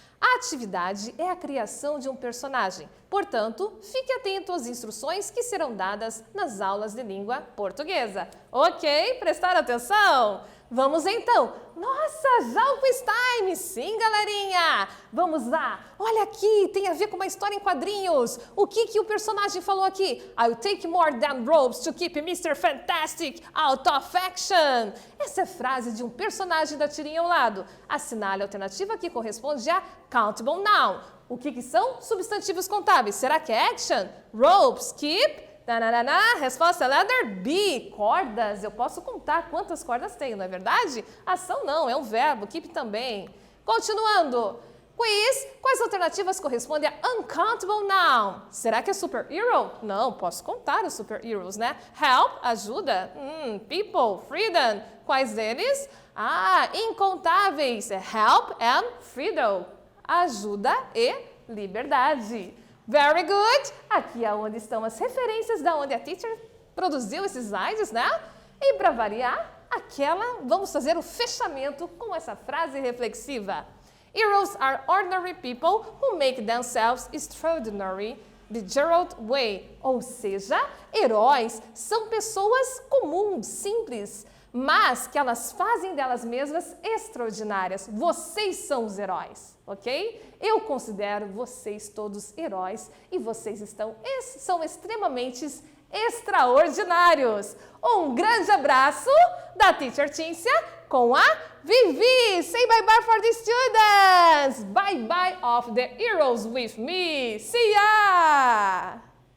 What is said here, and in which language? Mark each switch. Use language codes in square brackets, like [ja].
[pt] A atividade é a criação de um personagem, portanto, fique atento às instruções que serão dadas nas aulas de língua portuguesa. Ok? Prestaram atenção? Vamos então! Nossa, já o quiz time! Sim, galerinha! Vamos lá! Olha aqui, tem a ver com uma história em quadrinhos. O que o personagem falou aqui? [en] I'll take more than ropes to keep Mr. Fantastic out of action. [pt] Essa é frase de um personagem da tirinha ao lado. Assinale a alternativa que corresponde a countable noun. O que são substantivos contábeis? Será que é action? Ropes, keep... Resposta letter B, cordas. Eu posso contar quantas cordas tenho, não é verdade? Ação não, é um verbo, keep também. Continuando. Quiz, quais alternativas correspondem a uncountable noun? Será que é superhero? Não, posso contar os superheroes, né? Help, ajuda. People, freedom. Quais deles? Incontáveis. [en] Help and freedom. [pt] Ajuda e liberdade. [en] Very good! [pt] Aqui é onde estão as referências da onde a teacher produziu esses slides, né? E para variar, vamos fazer o fechamento com essa frase reflexiva. [en] Heroes are ordinary people who make themselves extraordinary the Gerald way. [pt] Ou seja, heróis são pessoas comuns, simples, mas que elas fazem delas mesmas extraordinárias. Vocês são os heróis, ok? Eu considero vocês todos heróis e vocês são extremamente extraordinários. Um grande abraço da Teacher Cíntia com a Vivi. [en] Say bye-bye for the students. Bye-bye of the heroes with me. See ya!